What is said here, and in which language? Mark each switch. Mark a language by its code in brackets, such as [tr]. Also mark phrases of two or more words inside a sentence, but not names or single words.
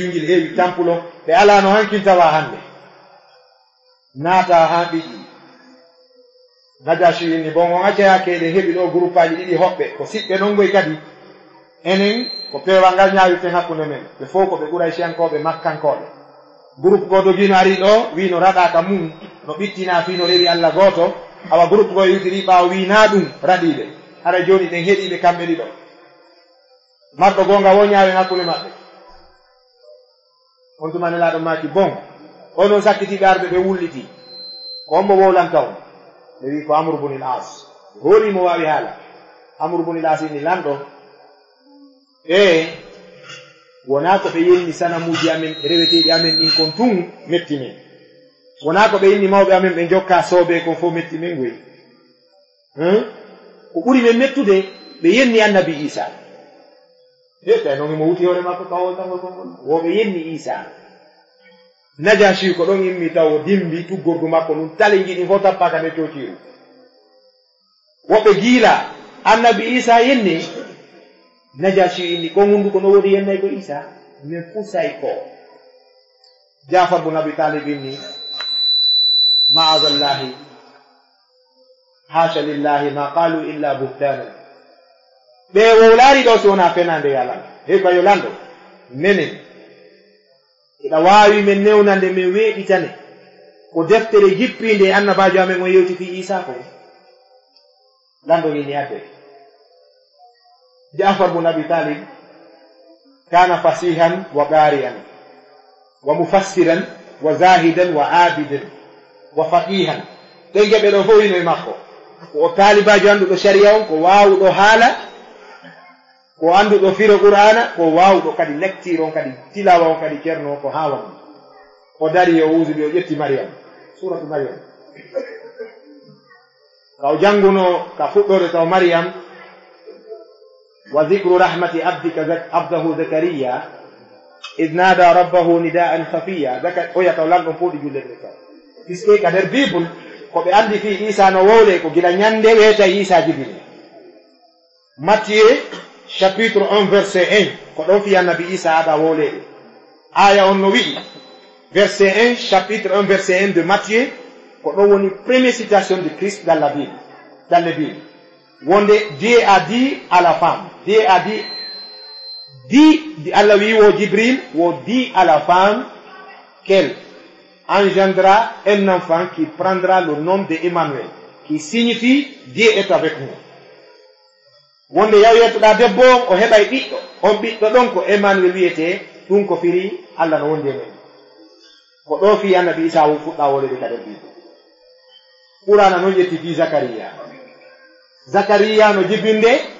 [ff] wingel heewi temple o ɓe alano hankintawa hande naata ha ɓiƴƴi Najashi inni bon on acca keɗe heɓi ɗo groupe aji ɗiɗi hoɓɓe ko siɓɓe ɗon goy kadi enen ko pewal ngal ñawirten hakkunde men ɓe fof ko ɓe ɓuray siyankoɓe makkankoɓe groupe goto gino ari ɗo wi no raɗaka mum no ɓittina fi no rewi Allah goto awa groupe go yewtiri ɓawo wi na ɗum raɗiɓe hara joni ɗen heɗiɓe kamɓe ɗiɗo marɗo gonga wo ñawen hakkunde maɓɓe on tuma nelaɗo maki bon onon sakkitiɓe arɓe ɓe wulliti ko on mo wowlanka on ɓe wi ko Amr ibn al-As hooli mo wawi haala Amr ibn al-As inni lanɗo wona ko ɓe yenni sanamuji amen reweteɗi amen ɗin kon tun metti men wona ko ɓe yenni mawɓe amen ɓe jokka soobe kon fof metti men goyi ko ɓuri men mettude ɓe yenni annabi Isa ƴetta noon mo wuti hoore makko kawol tangol kongol woɓe yenni Isa Najashi ko ɗon immi taw dimbi tuggordu makko ɗum tali giɗi fof tappaka nde cociru woɓɓe giila annabi Isa yenni Najashi inni ko hunduko no wodi yennay ko Isa min fusay ko Jafar ibn Abi Talib inni [ar] معاذ الله حاشا لله ما قالوا إلا بهتانا [ff] ɓe wowlaari ɗo so wona fenande yalan hey ko yo lando menen ina waawi men newnande min weeɗitane ko deftere jippinde annabajo amen on yewti fi Isa ko lando inni adde Jafar ibn Abi Talib [ar] كان فصيحا وقارئا ومفسرا وزاهدا وعابدا وفقيها [ff] ɗen ɗo fof wino e makko ko talibajo anduɗo sharia on ko wawuɗo haala ko anduɗo firo qur'ana ko wawuɗo kadi lecture on kadi tilawa on kadi ceerno ko hawa o dari o usuɓe o ƴetti Maryam suratu Maryam ka o janguno ka fuɗɗode taw Maryam [ar] ذكر رحمة ربك عبده زكريا إذ نادى ربه نداء خفيا [ff] oya taw lanɗon foɗi julle ɗe taw puisque ka nder bible ko ɓe andi fi Isa no wowle ko gila ñande weeta Isa jibine Matthieu [fr] chapitre 1 verset 1 [ff] ko ɗon fi annabi Isa aɗa wowleɗe aya on no wiɗi [fr] verset 1 chapitre 1 verset 1 de Matthieu [ff] ko ɗon woni [fr] première citation de Christ dans la Bible [ff] wonde [fr] Dieu a dit à la femme Dieu a [ff] dit Allah wi wo Jibril wo [fr] dit à la femme qu'elle engendra un enfant qui prendra le nom de Emmanuel qui signifie Dieu est avec nous [ff] wonde yaw yettoɗa debbo o heɓay ɓiɗɗo on ɓiɗɗo ɗon ko Emmanuel wiyete ɗum ko firi Allah no wondi e men ko ɗo fi annabi Isa wo fuɗɗa wolede kadi biɗɗo Qur'ana noon ƴetti fi Zakariya no jibbinde